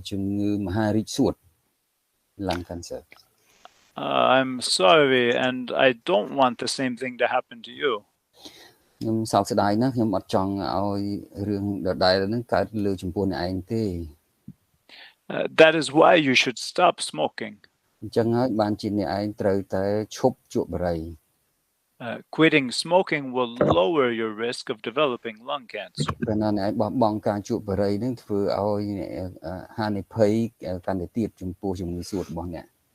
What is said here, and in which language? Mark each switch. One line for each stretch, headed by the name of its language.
Khmer: ជំងឺមហារីកសួត
English: lung cancer I'm sorry, and I don't want the same thing to happen to you.
Khmer: ខ្ញុំសោកស្ដាយណាស់ខ្ញុំអត់ចង់ឲ្យរឿងដដែលហ្នឹងកើតលើចំពោះអ្នកឯងទេ
English: That is why you should stop smoking.
Khmer: អញ្ចឹងហើយបានជាអ្នកឯងត្រូវតែឈប់ជក់បារី
English: Quitting smoking will lower your risk of developing lung cancer.
Khmer: ព្រោះណាអ្នកឯងបោះបង់ការជក់បារីហ្នឹងធ្វើឲ្យហានិភ័យកាន់តែទៀតចំពោះជំងឺសួតរបស់អ្នក